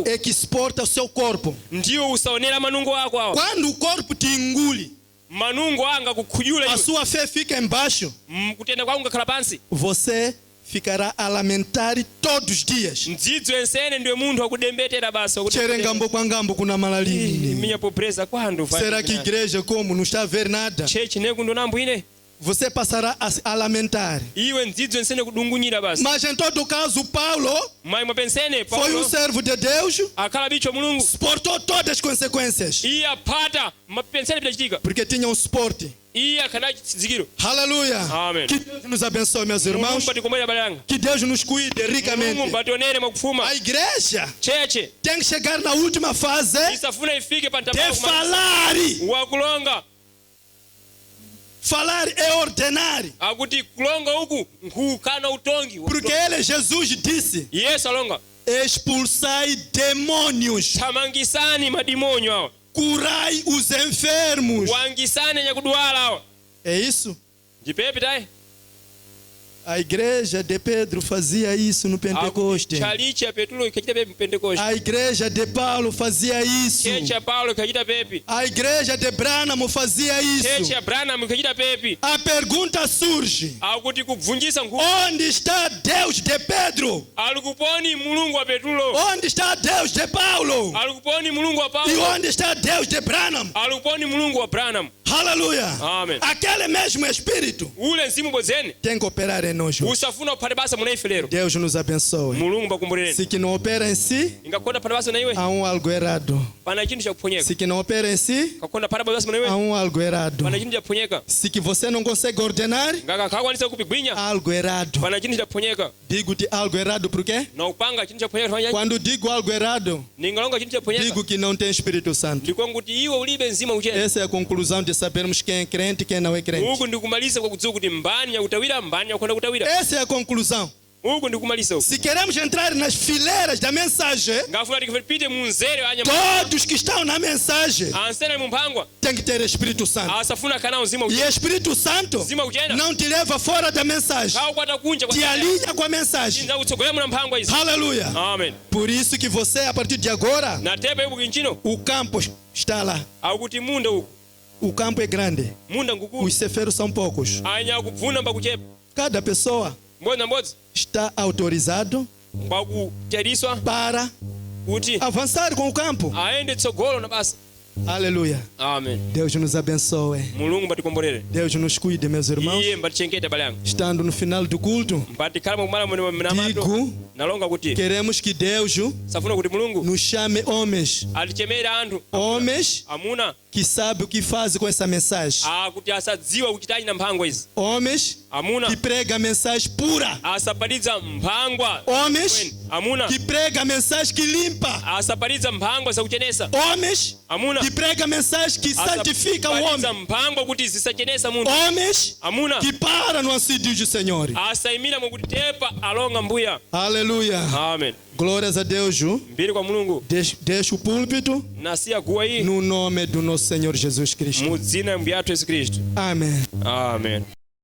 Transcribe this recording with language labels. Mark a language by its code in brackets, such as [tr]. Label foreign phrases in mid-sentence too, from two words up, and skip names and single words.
[pt] é que suporta o seu corpo. [seh] ndiwo usaonera manungu ako awa. [pt] Quando o corpo te engole, [seh] manungu anga kukhuyula [pt] a [seh] iwe [pt] sua fé fica embaixo, [seh] kutenda kwako ngakhala pansi [pt] você ficará a lamentar todos os dias. [seh] mdzidzo ensene ndiwe munthu akudembetera basa Tchera ngambo kwa ngambo kuna malalini. [pt] minha pobreza quando vai. Será que a igreja como não está a ver nada? [seh] chechi neku ndonambo ine [pt] Você passará a lamentar. [seh] iwe mdzidzo ensene kudungunyira basa. [pt] Mas em todo caso, Paulo [seh] mayi mwapensene [pt] foi um servo de Deus, [seh] akhala bicho mulungu [pt] suportou todas as consequências. [seh] iye aphata mapensene pidachitika [pt] Porque tinha um suporte. [seh] iye akhana chizikiro. [pt] Aleluia. [seh] Amém. [pt] Que Deus nos abençoe, meus irmãos. [seh] mulungu patikomwera bale langa [pt] Que Deus nos cuide ricamente. [seh] mulungu pationere mwakufuma. [pt] A igreja [seh] cheche [pt] tem que chegar na última fase [seh] isafuna ifike pa [pt] de [seh] ntambala [pt] falar. [seh] wakulonga [pt] Falar é ordenar. [seh] akuti kulonga uku nkukana utongi. [pt] Porque ele, Jesus, disse: [seh] yesu alonga [pt] expulsai demônios, [seh] thamangisani madimonyo awa [pt] curai os enfermos. [seh] wangisani nyakudwala awa. [pt] É isso? [seh] ndipepi tayi [pt] A igreja de Pedro fazia isso no Pentecoste. [seh] chalichi ya petulo ikachita pepi mpentekoste. [pt] A igreja de Paulo fazia isso. [seh] chechi ya paulo ikachita pepi. [pt] A igreja de Brânamo fazia [seh] chechi [pt] isso. [seh] ya branham ikachita pepi. [pt] A pergunta surge: [seh] akuti kubvunjisa nkhuku [pt] onde está Deus de Pedro? [seh] alikuponi mulungu wa petulo. [pt] Onde está Deus de Paulo? [seh] alikuponi mulungu wa [pt] E [seh] paulo. [pt] onde está Deus de Brânamo? [seh] alikuponi mulungu wa branham. [pt] Aleluia. [seh] Amen. [pt] Aquele mesmo Espírito [seh] ule mzimu bwezeni [pt] tem que operar em nós. [seh] usafuna uphate basa muna ife lero. [pt] Deus nos abençoe. [seh] mulungu pakumbulireni [pt] Se que não opera em si, [seh] ingakonda phate basa na iwe [pt] há algo errado. [seh] pana chinthu chakuphonyeka. [pt] Se que não opera em si, [seh] kakonda phate basa muna [pt] há [seh] iwe [pt] algo errado. [seh] pana chinthu chakuphonyeka. [pt] Se que você não consegue ordenar, [seh] ngakakakwanisa kupigwinya [pt] há algo errado. [seh] pana chinthu chakuphonyeka. [pt] Digo-te algo errado por quê? [seh] na upanga chinthu chakuphonyeka tofanya [pt] Quando digo algo errado, [seh] ningalonga chinthu chakuphonyeka [pt] digo que não tem Espírito Santo. [seh] ndikuwa kuti iwe ulibe mzimu uchena. [pt] Essa é a conclusão de sabermos quem é crente e quem não é crente. [seh] uku ndikumaliza kwa kudziwa kuti mbani yakutawira mbani yakukhonda kutawira. [pt] Essa é a conclusão. [seh] uku ndikumaliza uku. [pt] Se queremos entrar nas fileiras da mensagem, [seh] ngafuna tikupite munzere anya [pt] todos que estão na mensagem [seh] ansene mumphangwa [pt] têm que ter Espírito Santo. [seh] asafuna kana mzimu [pt] E [seh] uchena. [pt] Espírito Santo [seh] mzimu uchena [pt] não te leva fora da mensagem, [seh] kaukwata kunja [pt] te alinha com a mensagem. [seh] chinza kutsogolera muna mphangwa izi. [pt] Aleluia. [seh] amen. [pt] Por isso que você, a partir de agora, [seh] natepa ibu kinchino [pt] o campo está lá. [seh] akuti munda uku [pt] O campo é grande. [seh] munda nkukulu [pt] Os ceferos são poucos. [seh] anya kubvuna mbakuchepa [pt] Cada pessoa [seh] mbodzi na mbodzi [pt] está autorizado [seh] mbakuteriswa [pt] para [seh] kuti [pt] avançar com o campo. [seh] aende tsogolo na basa. [pt] Aleluia. [seh] amen. [pt] Deus nos abençoe. [seh] mulungu mbatikombolere [pt] Deus nos cuide, meus irmãos. [seh] iye mbatichengete bale yanga [pt] Estando no final do culto, [seh] mbatikhala mumala mnamato [pt] digo, [seh] nalonga kuti [pt] queremos que Deus [seh] safuna kuti mulungu [pt] nos chame homens. [seh] atichemere anthu [pt] Homens [seh] amuna [pt] que sabem o que fazem com essa mensagem. [seh] akuti asadziwa kuchitachi na mphangwa izi. [pt] Homens [seh] amuna [pt] que pregam a mensagem pura. [seh] asapatidza mphangwa [pt] Homens [seh] amuna [pt] que pregam a mensagem que limpa. [seh] asapatidza mphangwa zakuchenesa [pt] Homens [seh] amuna [pt] que pregam a mensagem que santifica o [seh] asapatidza [pt] homem. [seh] mphangwa kuti zisachenesa munthu [pt] Homens [seh] amuna [pt] que param no ansídio do Senhor. [seh] asayimira mukuti tepa alonga mbuya. [pt] Aleluia. [seh] amen. [pt] Glórias a Deus. [seh] mbiri kwa mulungu [pt] Deixa o púlpito [seh] nasiya guwa iyi [pt] no nome do nosso Senhor Jesus Cristo. [seh] mu dzina la mbuye athu yesu khristu. [pt] Amém. [seh] amen.